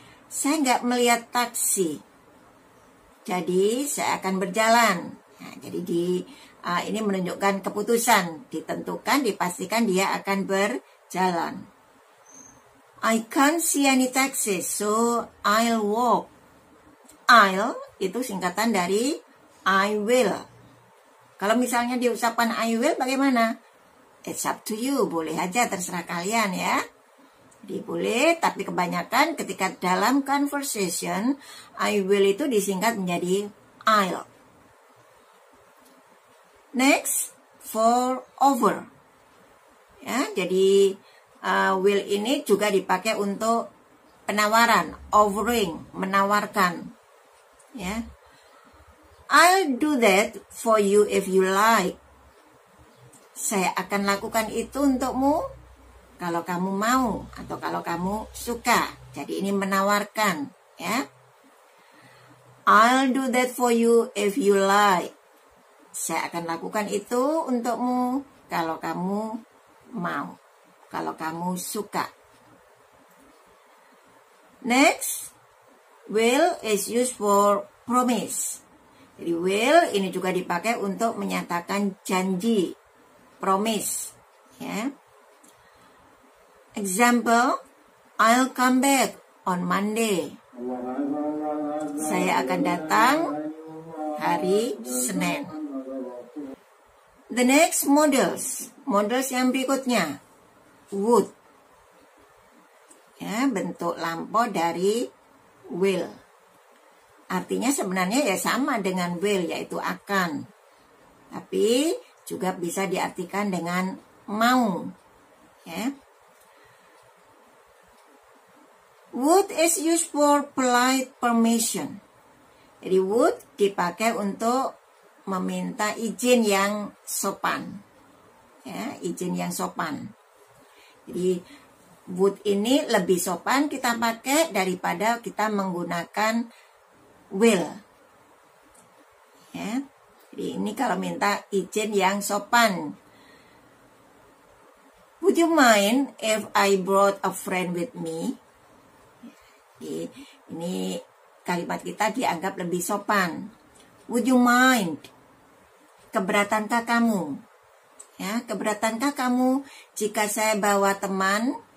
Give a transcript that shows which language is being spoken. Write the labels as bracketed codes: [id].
[id] Saya nggak melihat taksi, jadi saya akan berjalan. Nah, jadi ini menunjukkan keputusan, ditentukan, dipastikan dia akan berjalan. [en] "I can't see any taxis, so I'll walk." [id] I'll itu singkatan dari I will. Kalau misalnya diucapkan I will bagaimana? [en] It's up to you, [id] boleh aja, terserah kalian ya. Jadi boleh, tapi kebanyakan ketika dalam conversation, I will itu disingkat menjadi I'll. [en] Next, for over. [id] Ya, jadi will ini juga dipakai untuk penawaran, offering, menawarkan. Ya. [en] "I'll do that for you if you like." [id] Saya akan lakukan itu untukmu kalau kamu mau atau kalau kamu suka. Jadi ini menawarkan, ya. [en] "I'll do that for you if you like." [id] Saya akan lakukan itu untukmu kalau kamu mau, kalau kamu suka. [en] Next, will is used for promise. [id] Jadi will ini juga dipakai untuk menyatakan janji, promise. Ya. [en] Example, "I'll come back on Monday." [id] Saya akan datang hari Senin. [en] The next models. [id] models yang berikutnya. Would. Ya, bentuk lampau dari will. Artinya sebenarnya ya sama dengan will, yaitu akan. Tapi juga bisa diartikan dengan mau. Ya. [en] Would is used for polite permission. [id] Jadi would dipakai untuk meminta izin yang sopan. Ya, izin yang sopan. Jadi would ini lebih sopan kita pakai daripada kita menggunakan will. Ya. Jadi ini kalau minta izin yang sopan. [en] Would you mind if I brought a friend with me? [id] Jadi, ini kalimat kita dianggap lebih sopan. [en] Would you mind? [id] Keberatankah kamu? Ya, keberatankah kamu jika saya bawa teman?